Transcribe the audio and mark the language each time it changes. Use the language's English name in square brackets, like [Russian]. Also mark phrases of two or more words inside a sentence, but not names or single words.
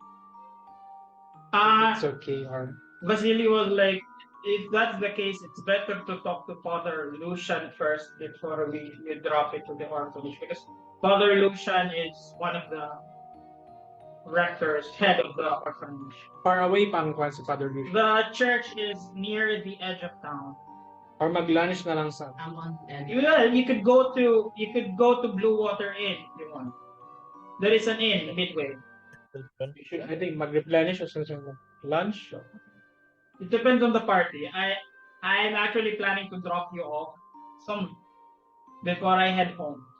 [English] It's okay, or Vasily was like, if that's the case, it's better to talk to Father Lucian first before we drop it to the orphanage, because Father Lucian is one of the rectors, head of the orphanage. far away [Filipino] pang kwan si Father Lucian. [English] The church is near the edge of town. [Filipino] Or mag-lunch na lang sa... [English] I'm on and You could go to Blue Water Inn if you want. There is an inn midway. We should, I think, mag-replenish or something. Lunch? It depends on the party. I'm actually planning to drop you off some before I head home.